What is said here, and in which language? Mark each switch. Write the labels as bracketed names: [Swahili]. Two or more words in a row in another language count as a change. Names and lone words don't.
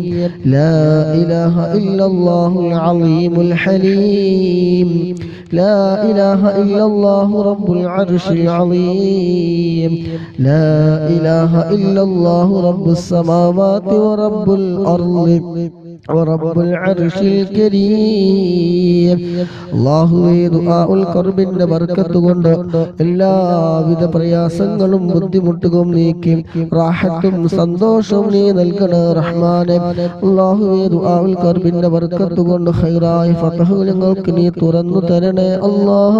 [Arabic] لا إله إلا الله العظيم الحليم. لا إله إلا الله رب العرش العظيم. لا إله إلا الله رب السماوات ورب الأرض ورب العرش الكريم. [Malayalam] അല്ലാഹുവേ ദുആഉൽ കർബിന്റെ ബർക്കത്ത് കൊണ്ട് എല്ലാവിധ പ്രയാസങ്ങളും ബുദ്ധിമുട്ടുകളും നീക്കി റാഹത്തും സന്തോഷവും നീ നൽകണേ റഹ്മാനേ. അല്ലാഹുവേ ദുആഉൽ കർബിന്റെ ബർക്കത്ത് കൊണ്ട് ഖൈറായ ഫതഹ് ഞങ്ങൾക്ക് നീ തുറന്നു തരണേ അല്ലാഹ്.